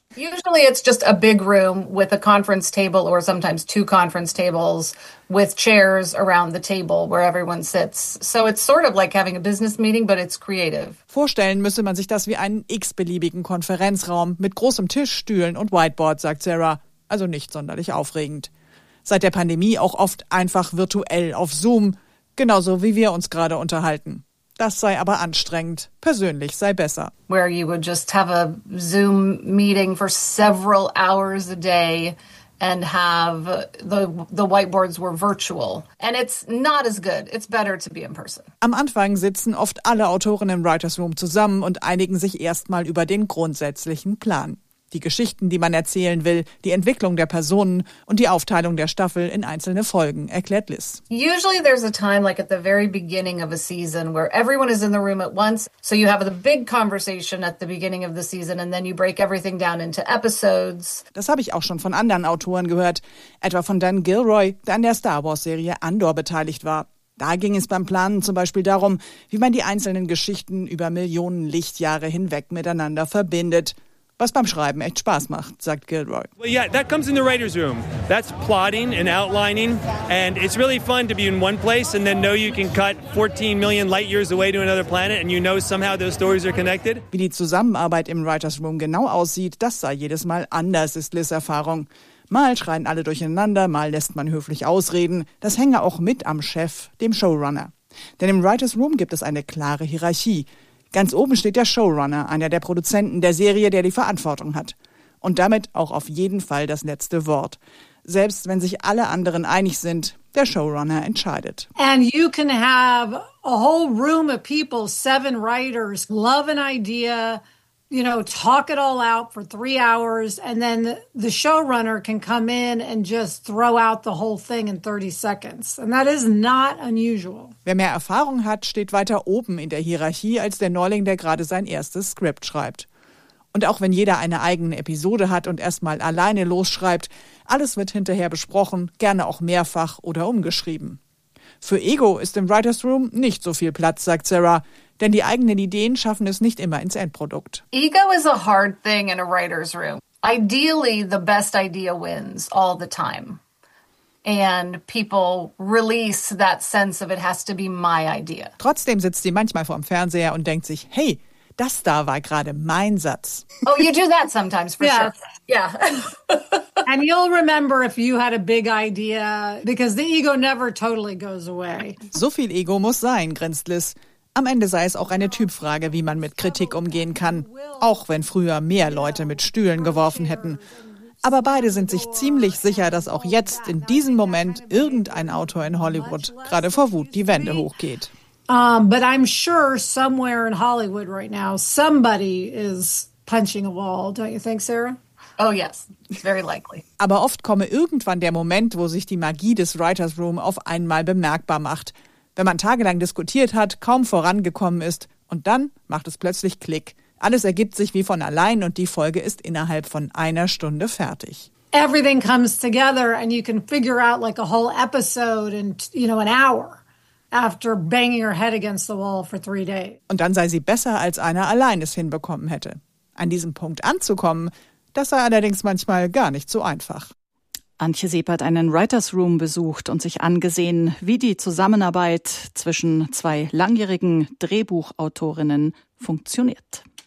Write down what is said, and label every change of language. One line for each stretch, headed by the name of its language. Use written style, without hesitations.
English: Usually it's just a big room with a conference table or sometimes two conference tables with chairs around the table where everyone sits. So it's sort of like having a business meeting, but it's creative.
German: Vorstellen müsse man sich das wie einen x-beliebigen Konferenzraum mit großem Tisch, Stühlen und Whiteboard, sagt Sarah. Also nicht sonderlich aufregend. Seit der Pandemie auch oft einfach virtuell auf Zoom, genauso wie wir uns gerade unterhalten. Das sei aber anstrengend. Persönlich sei besser.
English: Where you would just have a Zoom meeting for several hours a day and have the whiteboards were virtual. And it's not as good. It's better to be in person.
German: Am Anfang sitzen oft alle Autoren im Writers Room zusammen und einigen sich erstmal über den grundsätzlichen Plan. Die Geschichten, die man erzählen will, die Entwicklung der Personen und die Aufteilung der Staffel in einzelne Folgen, erklärt Liz.
English: Usually there's a time like at the very beginning of a season where everyone is in the room at once. So you have the big conversation at the beginning of the season and then you break everything down into episodes.
German: Das habe ich auch schon von anderen Autoren gehört, etwa von Dan Gilroy, der an der Star Wars-Serie Andor beteiligt war. Da ging es beim Planen zum Beispiel darum, wie man die einzelnen Geschichten über Millionen Lichtjahre hinweg miteinander verbindet. Was beim Schreiben echt Spaß macht, sagt Gilroy.
English: Well, yeah, that comes in the writer's room. That's plotting and outlining. And it's really fun to be in one place and then know you can cut 14 million light years away to another planet and you know somehow those stories are connected.
German: Wie die Zusammenarbeit im writer's room genau aussieht, das sei jedes Mal anders, ist Liz' Erfahrung. Mal schreien alle durcheinander, mal lässt man höflich ausreden. Das hänge auch mit am Chef, dem Showrunner. Denn im writer's room gibt es eine klare Hierarchie. Ganz oben steht der Showrunner, einer der Produzenten der Serie, der die Verantwortung hat. Und damit auch auf jeden Fall das letzte Wort. Selbst wenn sich alle anderen einig sind, der Showrunner entscheidet.
English: And you can have a whole room of people, 7 writers, love an idea, you know, talk it all out for 3 hours and then the showrunner can come in and just throw out the whole thing in 30 seconds. And that is not unusual.
German: Wer mehr Erfahrung hat, steht weiter oben in der Hierarchie als der Neuling, der gerade sein erstes Skript schreibt. Und auch wenn jeder eine eigene Episode hat und erstmal alleine losschreibt, alles wird hinterher besprochen, gerne auch mehrfach oder umgeschrieben. Für Ego ist im Writers Room nicht so viel Platz, sagt Sarah. Denn die eigenen Ideen schaffen es nicht immer ins Endprodukt.
English: Ego is a hard thing in a writer's room. Ideally, the best idea wins all the time. And people release that sense of it has to be my idea.
German: Trotzdem sitzt sie manchmal vorm Fernseher und denkt sich, hey, das da war gerade mein Satz.
English: Oh, you do that sometimes, for sure. Yeah. And you'll remember if you had a big idea, because the ego never totally goes away.
German: So viel Ego muss sein, grinst Liz. Am Ende sei es auch eine Typfrage, wie man mit Kritik umgehen kann, auch wenn früher mehr Leute mit Stühlen geworfen hätten. Aber beide sind sich ziemlich sicher, dass auch jetzt, in diesem Moment, irgendein Autor in Hollywood gerade vor Wut die Wände hochgeht.
English: But I'm sure somewhere in Hollywood right now, somebody is punching a wall, don't you think, Sarah? Oh yes, it's very likely.
German: Aber oft komme irgendwann der Moment, wo sich die Magie des Writers Room auf einmal bemerkbar macht. Wenn man tagelang diskutiert hat, kaum vorangekommen ist und dann macht es plötzlich Klick. Alles ergibt sich wie von allein und die Folge ist innerhalb von einer Stunde fertig.
English: Everything comes together and you can figure out like a whole episode in, you know, an hour after banging your head against the wall for 3 days.
German: Und dann sei sie besser, als einer allein es hinbekommen hätte. An diesem Punkt anzukommen, das sei allerdings manchmal gar nicht so einfach. Antje Sieb hat einen Writers Room besucht und sich angesehen, wie die Zusammenarbeit zwischen zwei langjährigen Drehbuchautorinnen funktioniert.